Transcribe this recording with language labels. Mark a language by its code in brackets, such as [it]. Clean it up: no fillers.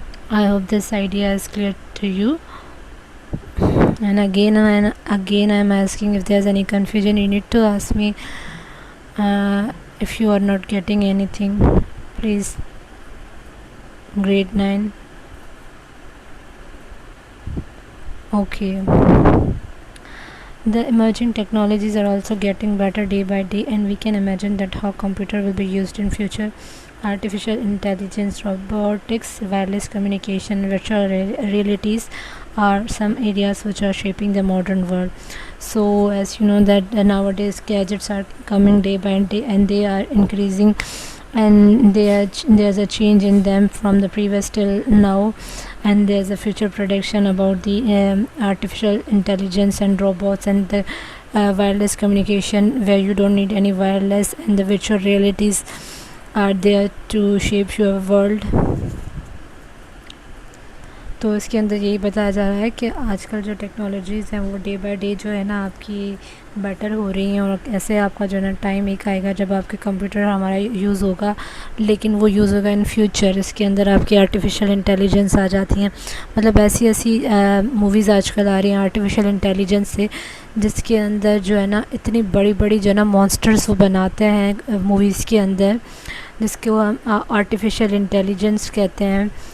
[en] I hope this idea is clear to you. And again I am asking, if there's any confusion you need to ask me. If you are not getting anything, please. Grade 9. Okay. The emerging technologies are also getting better day by day, and we can imagine that how computer will be used in future. Artificial intelligence, robotics, wireless communication, virtual realities are some areas which are shaping the modern world. So as you know that nowadays gadgets are coming day by day, and they are increasing, and there's a change in them from the previous till now, and there's a future prediction about the artificial intelligence and robots and the wireless communication where you don't need any wireless, and the virtual realities are there to shape your world. [ur] تو اس کے اندر یہی بتایا جا رہا ہے کہ آج کل جو ٹیکنالوجیز ہیں وہ [en] day by day [ur] جو ہے نا آپ کی بیٹر ہو رہی ہیں، اور ایسے آپ کا جو ہے نا ٹائم ایک آئے گا جب آپ کے کمپیوٹر ہمارا یوز ہوگا، لیکن وہ یوز ہوگا [en] In future. [ur] اس کے اندر آپ کی آرٹیفیشیل انٹیلیجنس آ جاتی ہیں، مطلب ایسی موویز آج کل آ رہی ہیں آرٹیفیشیل انٹیلیجنس سے، جس کے اندر جو ہے نا اتنی بڑی بڑی جو ہے نا مانسٹرس وہ بناتے ہیں موویز کے اندر، جس کو ہم آرٹیفیشیل انٹیلیجنس کہتے ہیں.